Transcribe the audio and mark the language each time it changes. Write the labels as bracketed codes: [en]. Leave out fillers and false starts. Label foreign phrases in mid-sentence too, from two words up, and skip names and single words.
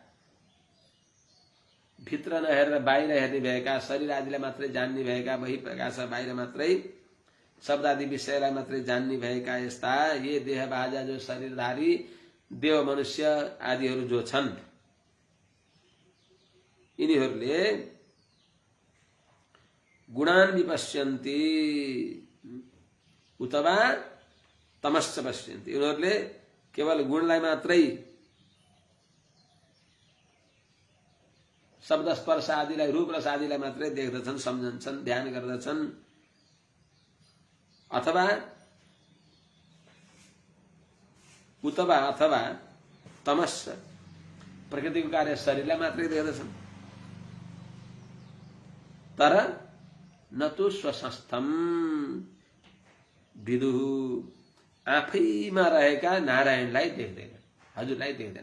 [ne] भित्र नहेरेर बाहिर हेर्ने भएका, शरीर आदिलाई मात्रै जान्ने भएका, बहि प्रकाश बाहिर मात्रै शब्दादि विषयलाई मात्रै जान्ने भएका यस्ता [sa] ये देहबाजा [ne] जो शरीरधारी देव मनुष्य आदिहरू जो छन्, यिनीहरूले [sa] गुणान विपश्यन्ति उतवा तमश्च पश्यन्ति, [ne] उनीहरूले केवल गुणलाई मात्रै, शब्द स्पर्श आदिलाई, रूप रस आदिलाई मात्रै देख्दछन्, सम्झन्छन्, ध्यान गर्दछन्। अथवा उतवा अथवा तमश्च, प्रकृतिको कार्य शरीरलाई मात्रै देख्दछन्, तर [sa] न तो स्वसंस्थम विदुहु, [ne] आफैमा रहेका नारायणलाई देख्दैन, हजुरलाई देख्दैन।